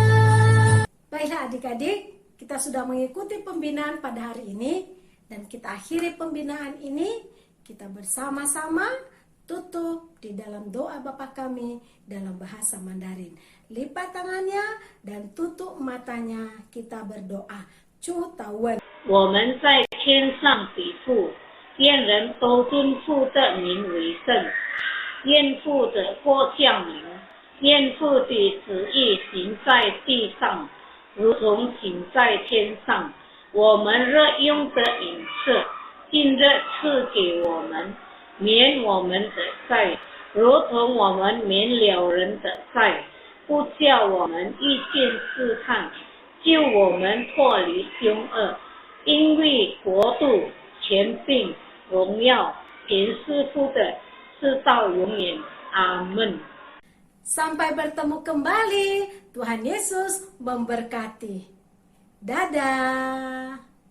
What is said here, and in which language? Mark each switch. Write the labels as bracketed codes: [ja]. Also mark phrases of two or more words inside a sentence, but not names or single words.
[id] Baiklah adik-adik, kita sudah mengikuti pembinaan pada hari ini, dan kita akhiri pembinaan ini. Kita bersama-sama tutup di dalam doa Bapa kami dalam bahasa Mandarin. Lipat tangannya dan tutup matanya, kita berdoa. Chu Tawen. [zh] 我们在天上比父，愿人都尊父的名为圣。愿父的国降临，愿父的旨意行在地上，如同行在天上。我们日用的饮食，今日赐给我们，免我们的债，如同我们免了人的债，不叫我们遇见试探，救我们脱离凶恶。因为国度、权柄、荣耀，全是父的，直到永远。阿门。 [id] Sampai bertemu kembali. Tuhan Yesus memberkati. Dadah.